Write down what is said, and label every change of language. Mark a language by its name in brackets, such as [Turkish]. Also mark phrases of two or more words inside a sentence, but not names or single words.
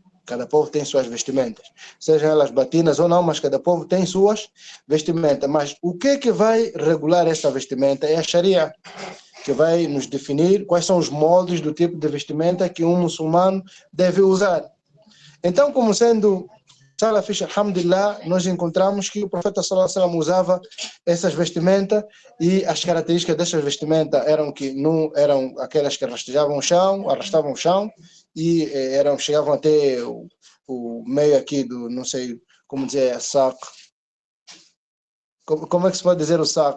[Portuguese] Cada povo tem suas vestimentas, sejam elas batinas ou não, mas cada povo tem suas vestimentas. Mas o que vai regular essa vestimenta é a Sharia, que vai nos definir quais são os moldes do tipo de vestimenta que um muçulmano deve usar. Então, como sendo salafis, alhamdulillah, nós encontramos que o profeta [Arabic] صلى الله عليه وسلم [Portuguese] usava essas vestimentas e as características dessas vestimentas eram que não eram aquelas que arrastavam o chão e chegavam até o meio aqui do, não sei como dizer, saco. Como é que se pode dizer o saco?